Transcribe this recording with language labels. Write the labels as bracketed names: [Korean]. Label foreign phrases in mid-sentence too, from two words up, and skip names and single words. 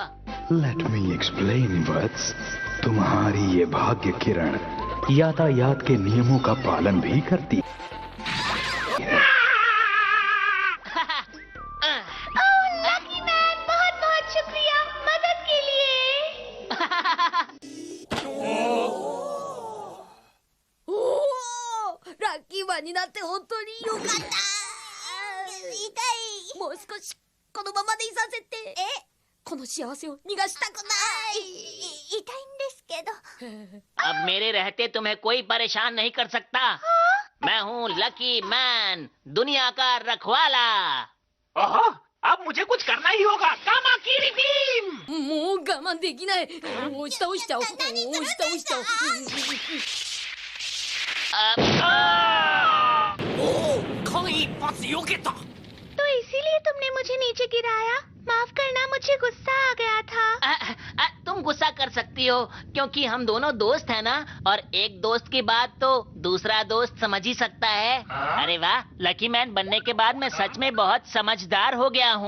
[English] Let me explain वत्स। [Hindi] तुम्हारी ये भाग्य किरण यातायात के नियमों का पालन भी करती। लकी मैन, बहुत बहुत शुक्रिया मदद के लिए। [Japanese] ラッキーマンになって本当によかった。痛い。もう少しこのままでいさせて。この幸せを逃がしたくない。痛いんですけど。 [Hindi] अब मेरे रहते तुम्हें कोई परेशान नहीं कर सकता। मैं हूँ लकी मैन, दुनिया का रखवाला। ओहो, अब मुझे कुछ करना ही होगा। कामा की रिडीम। [Japanese] もう我慢できない。押し倒しちゃおう。押し倒しちゃおう。間一髪避けた。 [Hindi] तो इसीलिए तुमने मुझे नीचे गिराया? माफ करना, मुझे गुस्सा आ गया था। तुम गुस्सा कर सकती हो क्योंकि हम दोनों दोस्त हैं ना, और एक दोस्त की बात तो दूसरा दोस्त समझ ही सकता है। अरे वाह, लकी मैन बनने के बाद मैं सच में बहुत समझदार हो गया हूँ।